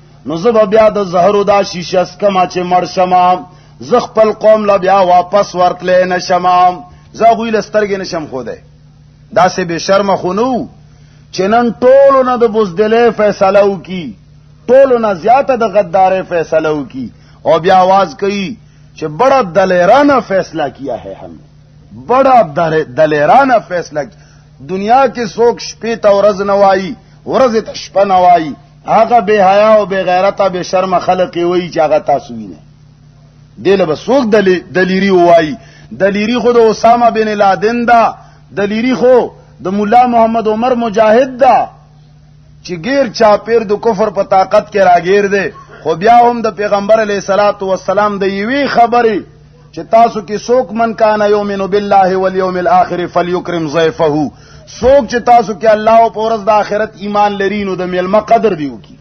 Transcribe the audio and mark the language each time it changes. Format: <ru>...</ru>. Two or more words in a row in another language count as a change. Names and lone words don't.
<ps>نو زه بیا د زهرو دا شیشه سکما چې مړ شمه، زه خپل قوم له بیا واپس ورتلی نشمه، زه هغوی له سترګې نشم ښودی. داسې بې شرمه خو نه وو چې نن ټولو نه د بزدلۍ فیصله وکړي، ټولو نه زیاته د غدارۍ فیصله وکړي، او بیا आवाज کوي چې</ps> <ur>بڑا دلیرانہ فیصلہ کیا ہے ہم، بڑا دلیرانہ فیصلہ.</ur> <ps>دنیا کې څوک شپې ته ورځ نه وایي، ورځې ته شپه نه وایي، هغه بې حیا او بې غیرته بې شرمه خلق یې وایي چې هغه تاسو وینئ. دې له به څوک دلیري ووایي؟ دلیري خو د اسامه بن لادن ده، دلیري خو د مولا محمد عمر مجاهد ده چې غیر چاپیر د کفر په طاقت کې راګیر دی، خو بیا هم د پیغمبر</ps> <ar>علیه الصلاۃ والسلام</ar> <ps>د یوې خبرې چې تاسو کې څوک</ps> <ar>من کان یؤمن بالله والیوم الاخر فلیکرم ضیفه،</ar> <ps>څوک چې تاسو کې الله او په ورځ د آخرت ایمان لري نو د میلمه قدر دی وکړي.</ps>